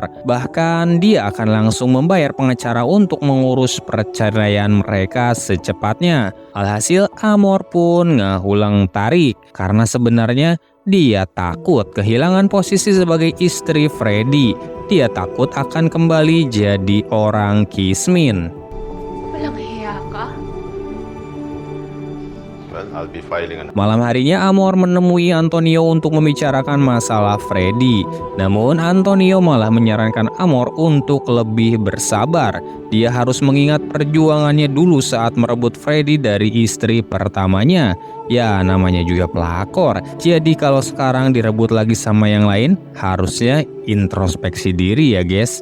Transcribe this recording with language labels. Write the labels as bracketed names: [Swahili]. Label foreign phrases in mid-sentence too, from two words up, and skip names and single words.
[Indonesian] Bahkan dia akan langsung membayar pengacara untuk mengurus perceraian mereka secepatnya. Alhasil Amor pun ngahulang tarik karena sebenarnya dia takut kehilangan posisi sebagai istri Freddy. Dia takut akan kembali jadi orang kismin. [Filipino] Walang hiya ka? [English] Well, I'll be filing an... [Indonesian] Malam harinya Amor menemui Antonio untuk membicarakan masalah Freddy. Namun Antonio malah menyarankan Amor untuk lebih bersabar. Dia harus mengingat perjuangannya dulu saat merebut Freddy dari istri pertamanya. Ya, namanya juga pelakor. Jadi kalau sekarang direbut lagi sama yang lain, harusnya introspeksi diri ya guys.